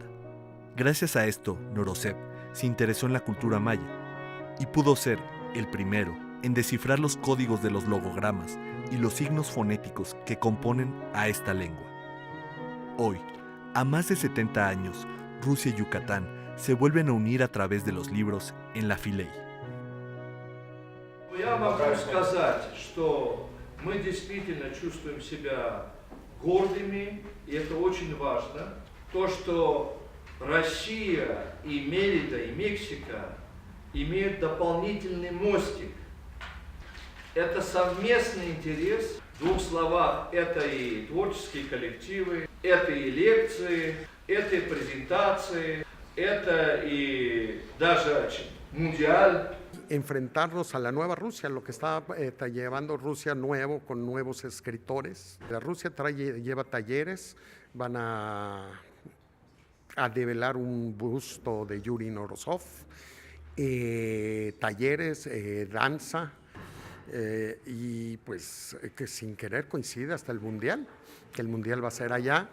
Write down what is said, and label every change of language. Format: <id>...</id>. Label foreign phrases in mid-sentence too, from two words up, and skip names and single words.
<es>Gracias a esto, Norosev se interesó en la cultura maya y pudo ser el primero en descifrar los códigos de los logogramas y los signos fonéticos que componen a esta lengua. Hoy, a más de 70 años, Rusia y Yucatán se vuelven a unir a través de los libros en la Filey.</es> <ru>Я могу сказать, что мы действительно чувствуем себя гордыми, и это очень важно. То, что Россия и Мерида, и Мексика имеют дополнительный мостик. Это совместный интерес. В 2 словах, это и творческие коллективы, это и лекции, это и презентации, это и даже мундиаль.</ru> <es>Enfrentarnos a la nueva Rusia, lo que está llevando Rusia nuevo, con nuevos escritores. La Rusia lleva talleres, van a develar un busto de Yuri Norosev, talleres, danza, y pues que sin querer coincide hasta el Mundial, que el Mundial va a ser allá.</es>